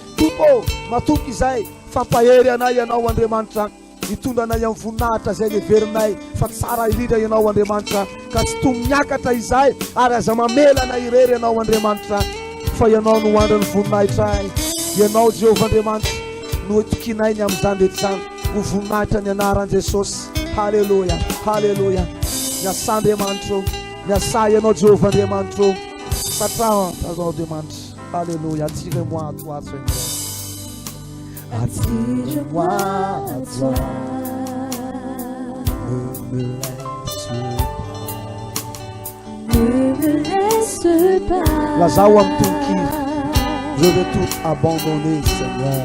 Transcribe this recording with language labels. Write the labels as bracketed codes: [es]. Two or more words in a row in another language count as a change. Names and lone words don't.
[mg] Tompo matoky izay fampahery anay ianao Andriamanitra, hitondra anay amin'ny voninahitra zay neverinay fa tsara indrindra ianao Andriamanitra, ka tsy toy miakatra izay ary aza mamela anay irery ianao Andriamanitra, fa ianao no andra ny voninahitra ay. Ianao Jehovah Andriamanitra no itokinay ny amin'izany rehetra zany, ho voninahitra ny anaran'i Jesosy. Haleluya, haleluya. Miasa Andriamanitra, miasa ianao Jehovah Andriamanitra, satria ianao Andriamanitra. Haleluya. [fr] Attire-moi à toi, Seigneur. Attire-moi à toi. Ne me laisse pas. Lazao amtunkir. Je veux tout abandonner, Seigneur.